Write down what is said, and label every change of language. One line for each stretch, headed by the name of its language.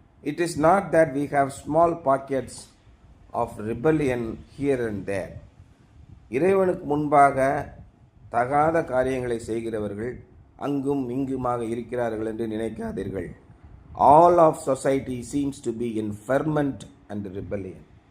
English: It is not that we have small pockets of rebellion here and there.
Tamil: இறைவனுக்கு முன்பாக தகாத காரியங்களை செய்கிறவர்கள் அங்கும் இங்குமாக இருக்கிறார்கள் என்று நினைக்காதீர்கள்.
English: All of society seems to be in ferment and rebellion.